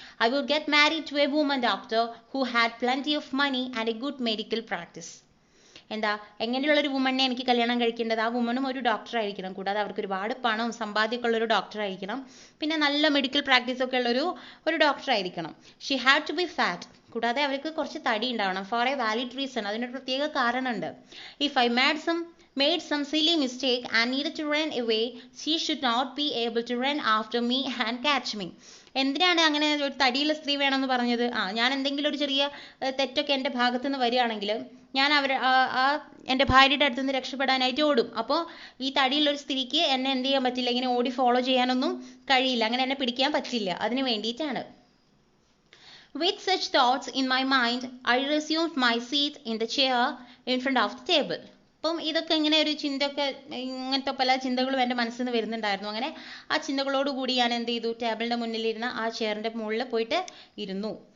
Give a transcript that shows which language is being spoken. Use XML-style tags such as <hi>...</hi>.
<en>I would get married to a woman doctor who had plenty of money and a good medical practice.</en> <ml>എന്താ, എങ്ങനെയുള്ളൊരു വുമണിനെ എനിക്ക് കല്യാണം കഴിക്കേണ്ടത്? ആ വുമണും ഒരു ഡോക്ടർ ആയിരിക്കണം, കൂടാതെ അവർക്ക് ഒരുപാട് പണവും സമ്പാദ്യമൊക്കെ ഉള്ളൊരു ഡോക്ടർ ആയിരിക്കണം, പിന്നെ നല്ല മെഡിക്കൽ പ്രാക്ടീസ് ഒക്കെ ഉള്ളൊരു ഡോക്ടർ ആയിരിക്കണം.</ml> <en>She had to be fat.</en> <ml>കൂടാതെ അവർക്ക് കുറച്ച് തടി ഉണ്ടാവണം.</ml> <en>For a valid reason.</en> <ml>അതിനൊരു പ്രത്യേക കാരണമുണ്ട്.</ml> <en>If I made some silly mistake and needed to run away, she should not be able to run after me and catch me.</en> <ml>എന്തിനാണ് അങ്ങനെ ഒരു തടിയുള്ള സ്ത്രീ വേണമെന്ന് പറഞ്ഞത്? ഞാൻ എന്തെങ്കിലും ഒരു ചെറിയ തെറ്റൊക്കെ എൻ്റെ ഭാഗത്തു നിന്ന് വരികയാണെങ്കിൽ ഞാൻ എൻ്റെ ഭാര്യയുടെ അടുത്ത് നിന്ന് രക്ഷപ്പെടാനായിട്ട് ഓടും. അപ്പോൾ ഈ തടിയുള്ളൊരു സ്ത്രീക്ക് എന്നെ എന്ത് ചെയ്യാൻ പറ്റില്ല, ഇങ്ങനെ ഓടി ഫോളോ ചെയ്യാനൊന്നും കഴിയില്ല, അങ്ങനെ എന്നെ പിടിക്കാൻ പറ്റില്ല. അതിന് വേണ്ടിയിട്ടാണ്.</ml> <en>With such thoughts in my mind, I resumed my seat in the chair in front of the table.</en> <ml>അപ്പം ഇതൊക്കെ ഇങ്ങനെ ഒരു ചിന്തയൊക്കെ, ഇങ്ങനത്തെ പല ചിന്തകളും എൻ്റെ മനസ്സിൽ നിന്ന് വരുന്നുണ്ടായിരുന്നു. അങ്ങനെ ആ ചിന്തകളോടുകൂടി ഞാൻ എന്ത് ചെയ്തു, ടേബിളിൻ്റെ മുന്നിലിരുന്ന ആ ചെയറിൻ്റെ മുകളിൽ പോയിട്ട് ഇരുന്നു.</ml>